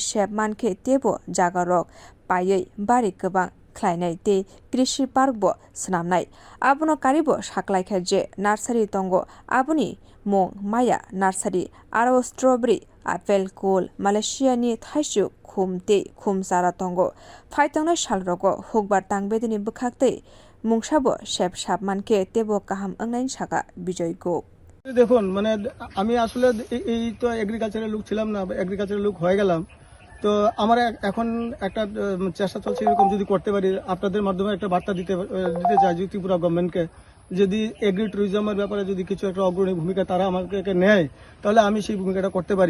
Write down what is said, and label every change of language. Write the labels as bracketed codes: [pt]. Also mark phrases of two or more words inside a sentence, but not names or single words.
[trp] shep manke tebo jaga rok payei bari gobang khwlainai tei krishi park bo swnamnai abono karibo saklaikha je nursery tongo aboni mong maya nursery aro [en] strawberry apple [trp] kol Malaysia ni thaisu khumte khumsara tongo phaitangna salrogo hukbar tangbedini bukhaktei mungsabo shep sap manke tebo kaham angnain saka Bijoy gope [bn] দেখুন মানে আমি আসলে এই তো এগ্রিকালচারের লোক ছিলাম না, এগ্রিকালচারের লোক হয়ে গেলাম। তো আমার এখন একটা চেষ্টা চলছে এরকম যদি করতে পারি আপনাদের মাধ্যমে একটা বার্তা দিতে চাই যে ত্রিপুরা গভর্নমেন্টকে যদি [en] agri tourismer [bn] ব্যাপারে যদি কিছু একটা অগ্রণী ভূমিকা তারা আমাকে নেয় তাহলে আমি সেই ভূমিকাটা করতে পারি।